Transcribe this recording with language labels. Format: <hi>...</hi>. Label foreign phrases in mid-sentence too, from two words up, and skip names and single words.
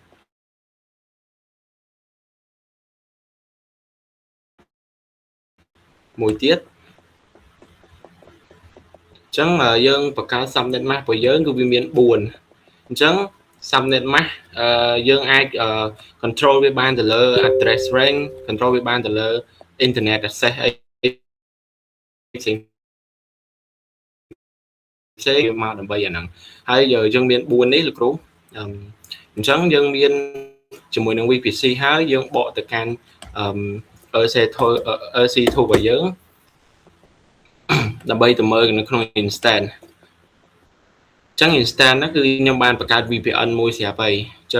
<km>មួយទៀតអញ្ចឹងយើងបង្កើត</km> <en>subnet mask</en> <km>របស់យើងគឺវាមាន4អញ្ចឹង</km> <en>subnet mask</en> <km>យើងអាច control វាបានទៅលើ</km> <en>address range control</en> <km>វាបានទៅលើ</km> <en>internet access</en> <km>អីផ្សេង មកដើម្បីអាហ្នឹងហើយយើងមាន4នេះលោកគ្រូអញ្ចឹងយើងមានជាមួយនឹង VPC ហើយយើងបកទៅកាន់ EC2 របស់យើងដើម្បីទៅមើលនៅក្នុង instance អញ្ចឹង instance ហ្នឹងគឺខ្ញុំបានបង្កើត VPN មួយស្រាប់ហើយអញ្ចឹង</km>